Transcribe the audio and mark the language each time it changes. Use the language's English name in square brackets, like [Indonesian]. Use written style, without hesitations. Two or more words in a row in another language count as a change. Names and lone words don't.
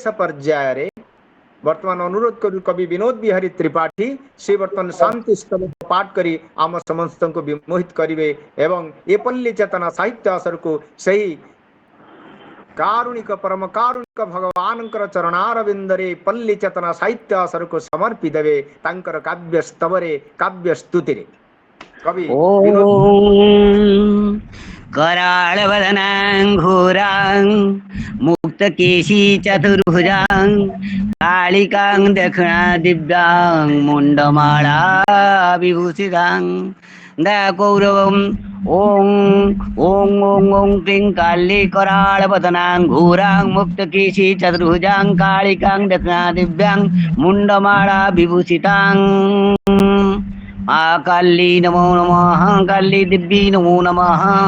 [Odia] ପର୍ଯ୍ୟାୟରେ ବର୍ତ୍ତମାନ ଅନୁରୋଧ କରୁ କବି ବିନୋଦ ବିହାରୀ ତ୍ରିପାଠୀ ସେ ବର୍ତ୍ତମାନ ଶାନ୍ତି ସ୍ତବକ ପାଠ କରି ଆମ ସମସ୍ତଙ୍କୁ ବିମୋହିତ କରିବେ ଏବଂ ଏ ପଲ୍ଲୀ ଚେତନା ସାହିତ୍ୟ ଆସରକୁ ସେହି କାରୁଣିକ ପରମ କାରୁଣିକ ଭଗବାନଙ୍କର ଚରଣାରବିନ୍ଦରେ ପଲ୍ଲୀ ଚେତନା ସାହିତ୍ୟ ଆସରକୁ ସମର୍ପି ଦେବେ ତାଙ୍କର କାବ୍ୟ ସ୍ତବରେ, କାବ୍ୟ ସ୍ତୁତିରେ। କବି ବିନୋଦ [Sanskrit] ॐ कराळवदनां घोरां मुक्तकेशी चतुर्भुजां कालिकां दक्षिणादिव्यां मुण्डमाला विभूषितां दयकौरवम् ॐ ॐ ॐ ॐ क्लीं काली कराळवदनां घोरां मुक्तकेशी चतुर्भुजां कालिकां दक्षिणादिव्यां मुण्डमाला विभूषितां काली नमो नमः, काली दिव्यै नमो नमः।